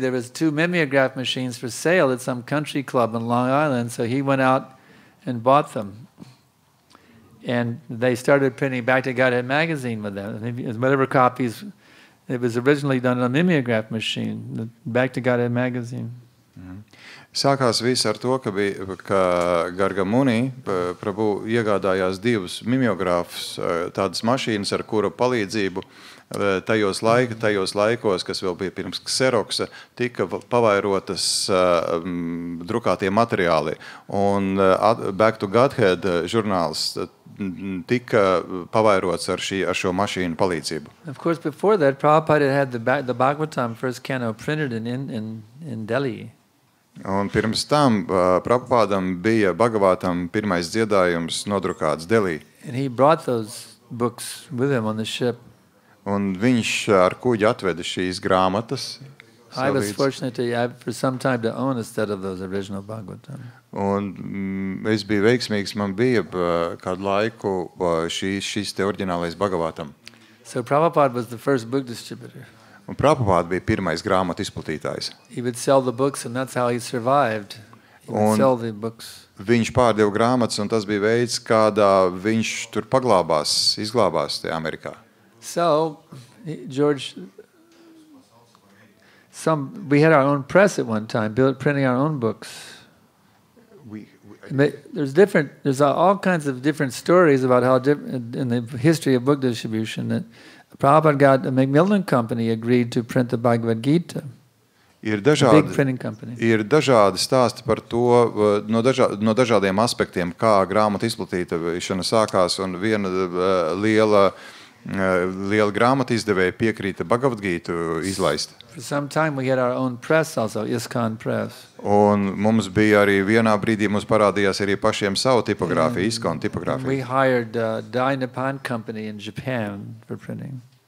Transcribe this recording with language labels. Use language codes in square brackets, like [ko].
[en] There was 2 mimeograph machines for sale at some country club in Long Island, so he went out and bought them. And they started printing Back to Godhead magazine with them. Whatever copies, it was originally done on a mimeograph machine, the Back to Godhead magazine. [lv] Sākās viss ar to, ka Gargamuni Prabhu iegādājās 2 mimeogrāfus, tādas mašīnas, ar kura palīdzību tajos laikos, kas vēl bija pirms Xeroxa, tika pavairotas drukātie materiāli. Un Back to Godhead žurnāls tika pavairots ar šo mašīnu palīdzību. [en] Of course, before that, Prabhupada had the Bhagavatam first canto printed in Delhi. [lv] Un pirms tam Prabhupādam bija Bhagavatam pirmais dziedājums nodrukāts Delī. [en] And he brought those books with him on the ship. [lv] Un viņš ar kuģi atveda šīs grāmatas. [en] I was fortunate for some time to own a set of those original Bhagavatam. [lv] Un es biju veiksmīgs, man bija kādu laiku šīs te oriģinālais Bhagavatam. [en] So Prabhupada was the first book distributor. [lv] Un Prabhupada bija pirmais grāmatu izplatītājs. [en] He would sell the books and that's how he survived. He would sell the books. [lv] Viņš pārdeva grāmatas un tas bija veids, kādā viņš tur izglābās te Amerikā. [en] So, George, we had our own press at one time, printing our own books. There's all kinds of different stories about how in the history of book distribution that Prabhupada got a Macmillan Company agreed to print the Bhagavad Gita. [lv] Ir [en] big printing company. [lv] Ir dažādi stāsti par to no dažādiem aspektiem, kā grāmata izplatīšana sākās, un viena liela grāmata izdevēja piekrīta Bhagavad Gītu izlaist. [en] For some time we had our own press also, ISKCON Press. [lv] Un mums bija arī vienā brīdī mums parādījās arī pašiem savu tipogrāfiju, ISKCON tipogrāfiju. [en] We hired Dai Nippon Company in Japan for printing.